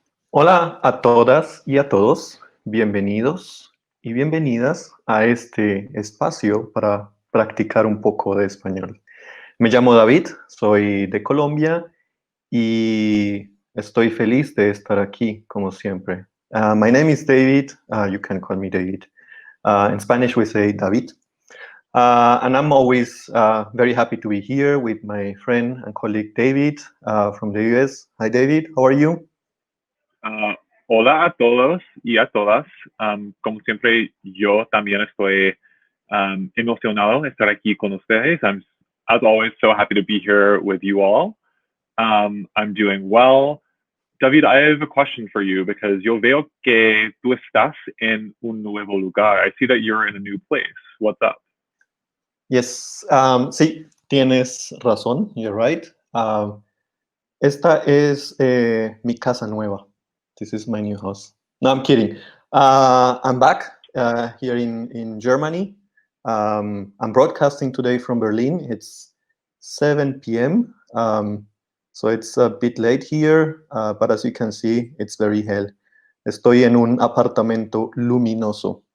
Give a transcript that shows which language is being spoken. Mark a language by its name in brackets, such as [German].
[Spanish] Hola a todas y a todos, bienvenidos y bienvenidas a este espacio para practicar un poco de español. Me llamo David, soy de Colombia y estoy feliz de estar aquí, como siempre. [English] My name is David, you can call me David. In Spanish we say David. And I'm always very happy to be here with my friend and colleague David from the US. Hi David, how are you? [Spanish] Ah, Hola a todos y a todas. Como siempre, yo también estoy emocionado de estar aquí con ustedes. [English] I'm, as always, so happy to be here with you all. I'm doing well. David, I have a question for you because [Spanish] yo veo que tú estás en un nuevo lugar. [English] I see that you're in a new place. What's up? Yes, [Spanish] sí, tienes razón, [English] you're right. [Spanish] Esta es mi casa nueva. [English] This is my new house. No, I'm kidding. I'm back here in Germany. I'm broadcasting today from Berlin. It's 7 p.m. So it's a bit late here, but as you can see, it's very hell. [Spanish] Estoy en un apartamento luminoso.